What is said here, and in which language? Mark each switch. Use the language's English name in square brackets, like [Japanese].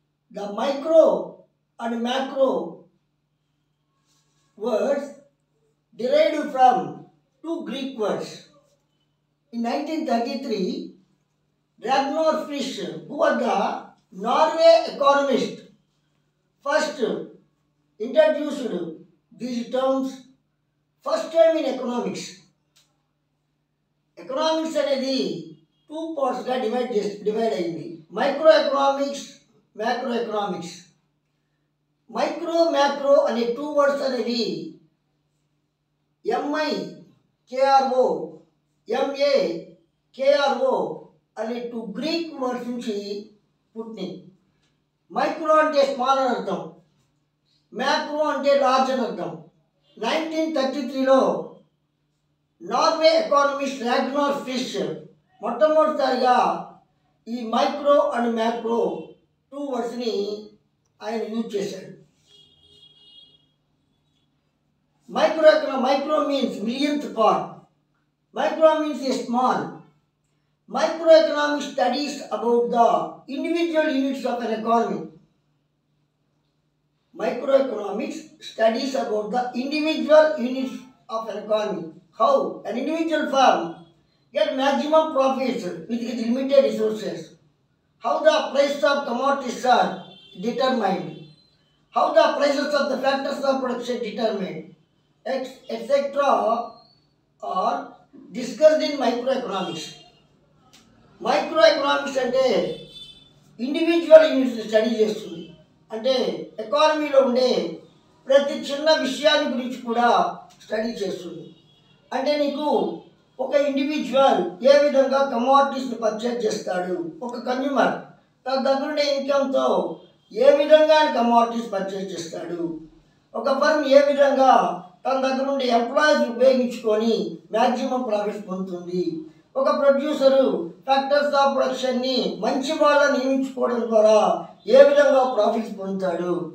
[English] The micro and macro words derived from two Greek words. In 1933, Ragnar Frisch, who was the Norway economist, first introduced these terms first time in economics. [Telugu] Economics అనేది two పార్ట్స్గా divide అయింది. Micro economics, macro economics. Micro macro అనే two words అనేవి ఎంఐకేఆర్ఓ, ఎంఏకేఆర్ఓ అనే two Greek words నుంచి పుట్టినాయి. Micro అంటే small అని అర్థం, మ్యాక్రో అంటే లార్జ్ అని అర్థం. 1933లో నార్వే ఎకానమిస్ట్ రాగ్నార్ ఫిష్ మొట్టమొదటిసారిగా ఈ మైక్రో అండ్ మ్యాక్రో టూ వర్డ్స్ని ఆయన యూజ్ చేశాడు. [English] Micro means millionth part, micro means a small. Microeconomics studies about the individual units of an economy. Microeconomics studies about the individual units of an economy. How an individual firm get maximum profits with its limited resources. How the prices of commodities are determined. How the prices of the factors of production determined, etc. are discussed in microeconomics. [Telugu] Micro economics అంటే individual యూనిట్స్ని study చేస్తుంది. అంటే ఎకానమీలో ఉండే ప్రతి చిన్న విషయాన్ని గురించి కూడా స్టడీ చేస్తుంది. అంటే నీకు ఒక ఇండివిజువల్ ఏ విధంగా కమోడిటీస్ని పర్చేజ్ చేస్తాడు, ఒక కన్జ్యూమర్ తన దగ్గర ఉండే ఇన్కమ్తో ఏ విధంగా కమోడిటీస్ పర్చేజ్ చేస్తాడు, ఒక ఫర్మ్ ఏ విధంగా తన దగ్గర ఉండే ఎంప్లాయీస్ ఉపయోగించుకొని మ్యాక్సిమం ప్రాఫిట్స్ పొందుతుంది, ఒక ప్రొడ్యూసరు ఫ్యాక్టర్స్ ఆఫ్ ప్రొడక్షన్ని మంచి వాళ్ళని నియమించుకోవడం ద్వారా ఏ విధంగా ప్రాఫిట్స్ పొందుతాడు,